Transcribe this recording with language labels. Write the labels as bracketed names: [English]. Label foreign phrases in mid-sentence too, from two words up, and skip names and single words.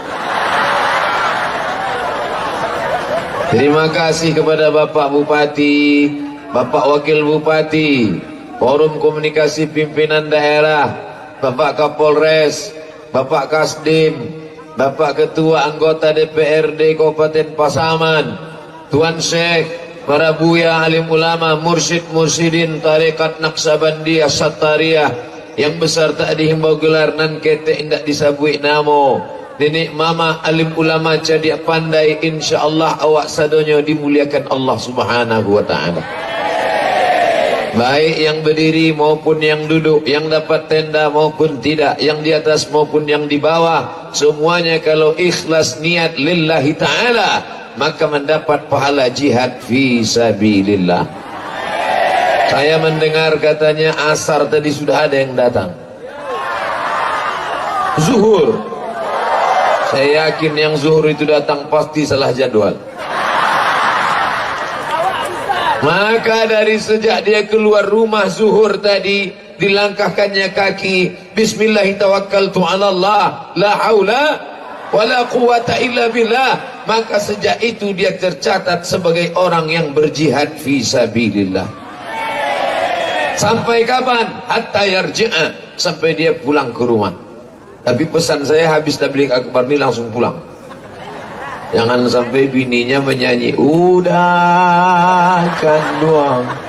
[Indonesian] Terima kasih kepada Bapak Bupati, Bapak Wakil Bupati, Forum Komunikasi Pimpinan Daerah, Bapak Kapolres, Bapak Kasdim, Bapak Ketua Anggota DPRD Kabupaten Pasaman, Tuan Syekh, para buya, alim ulama, mursyid mursyidin tarekat Naqsabandiyah Sattariyah yang besar tak dihimbau gelar, [Minangkabau] nan ketek indak disabui namo. Nenek mama alim ulama jadi pandai, insyaallah awak sadonyo dimuliakan Allah [Arabic] سبحانه وتعالى. [Indonesian] Baik yang berdiri maupun yang duduk, yang dapat tenda maupun tidak, yang di atas maupun yang di bawah, semuanya kalau ikhlas niat [Arabic] لله تعالى [Indonesian] maka mendapat pahala [Arabic] جهاد في سبيل الله. [Indonesian] Saya mendengar katanya asar tadi sudah ada yang datang. Zuhur. Saya yakin yang zuhur itu datang pasti salah jadwal. Maka dari sejak dia keluar rumah zuhur tadi, dilangkahkannya kaki, [Arabic] بسم الله الرحمن الرحيم، لا حول ولا قوة إلا بالله. [Indonesian] Maka sejak itu dia tercatat sebagai orang yang berjihad [Arabic] في سبيل الله. [Indonesian] Sampai kapan? [Arabic] حتى يرجع, [Indonesian] sampai dia pulang ke rumah. Tapi pesan saya habis tabligh akbar ini langsung pulang. Jangan sampai bininya menyanyi udah kan doang.